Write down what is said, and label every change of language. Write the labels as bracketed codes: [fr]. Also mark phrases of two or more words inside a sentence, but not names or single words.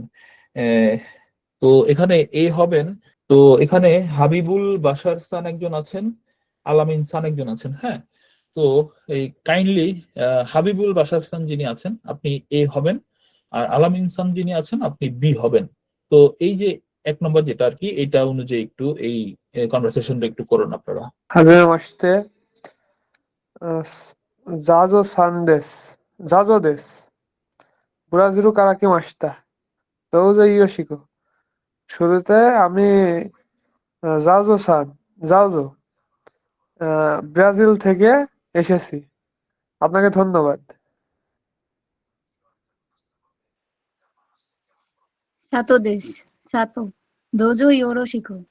[bn] আহ, তো এখানে এ হবেন, তো এখানে হাবিবুল বাশার সান একজন আছেন, আলামিন সান একজন আছেন। হ্যাঁ, তো এই কাইন্ডলি হাবিবুল বাশার সান যিনি আছেন আপনি এ হবেন, আর আলামিন সান যিনি আছেন আপনি বি হবেন। তো এই যে 1 নম্বর যেটা আর কি, এটা অনুযায়ী একটু এই কনভারসেশনটা একটু করুন আপনারা। [ja] はじめまして、ザゾさんです. ザゾです. ブラジルから来ました. どうぞよしこ. [bn] শুরুতে আমি জাওজো সান, জাওজো, ব্রাজিল থেকে এসেছি। আপনাকে ধন্যবাদ। [ja] 佐藤です、佐藤、どうぞよろしく.